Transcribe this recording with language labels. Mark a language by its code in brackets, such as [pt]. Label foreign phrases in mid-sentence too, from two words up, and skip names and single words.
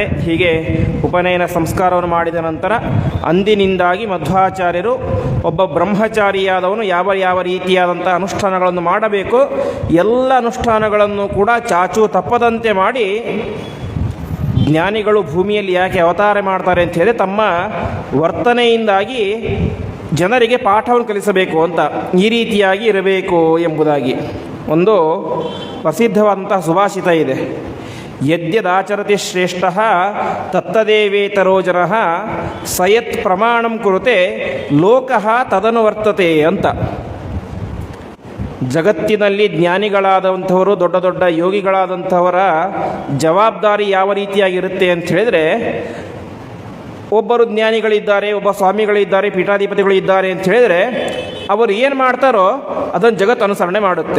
[kn] ಹೀಗೆ ಉಪನಯನ ಸಂಸ್ಕಾರವನ್ನು ಮಾಡಿದ ನಂತರ ಅಂದಿನಿಂದಾಗಿ ಮಧ್ವಾಚಾರ್ಯರು ಒಬ್ಬ ಬ್ರಹ್ಮಚಾರಿಯಾದವನು ಯಾವ ಯಾವ ರೀತಿಯಾದಂಥ ಅನುಷ್ಠಾನಗಳನ್ನು ಮಾಡಬೇಕು, ಎಲ್ಲ ಅನುಷ್ಠಾನಗಳನ್ನು ಕೂಡ ಚಾಚು ತಪ್ಪದಂತೆ ಮಾಡಿ, ಜ್ಞಾನಿಗಳು ಭೂಮಿಯಲ್ಲಿ ಯಾಕೆ ಅವತಾರ ಮಾಡ್ತಾರೆ ಅಂತ ಹೇಳಿ ತಮ್ಮ ವರ್ತನೆಯಿಂದಾಗಿ ಜನರಿಗೆ ಪಾಠವನ್ನು ಕಲಿಸಬೇಕು ಅಂತ, ಈ ರೀತಿಯಾಗಿ ಇರಬೇಕು ಎಂಬುದಾಗಿ ಒಂದು ಪ್ರಸಿದ್ಧವಾದಂತಹ ಸುಭಾಷಿತ ಇದೆ. [sa] ಯದ್ಯದಾಚರತಿ ಶ್ರೇಷ್ಠ ತತ್ತದೇವೇತರೋ ಜನಃ ಸಯತ್ ಪ್ರಮಾಣಂ ಕುರುತೆ ಲೋಕಃ ತದನುವರ್ತತೆ ಅಂತ. [kn] ಜಗತ್ತಿನಲ್ಲಿ ಜ್ಞಾನಿಗಳಾದಂಥವರು, ದೊಡ್ಡ ದೊಡ್ಡ ಯೋಗಿಗಳಾದಂಥವರ ಜವಾಬ್ದಾರಿ ಯಾವ ರೀತಿಯಾಗಿರುತ್ತೆ ಅಂತ ಹೇಳಿದರೆ, ಒಬ್ಬರು ಜ್ಞಾನಿಗಳಿದ್ದಾರೆ, ಒಬ್ಬ ಸ್ವಾಮಿಗಳಿದ್ದಾರೆ, ಪೀಠಾಧಿಪತಿಗಳು ಇದ್ದಾರೆ ಅಂತ ಹೇಳಿದರೆ ಅವರು ಏನು ಮಾಡ್ತಾರೋ ಅದನ್ನು ಜಗತ್ತು ಅನುಸರಣೆ ಮಾಡುತ್ತೆ.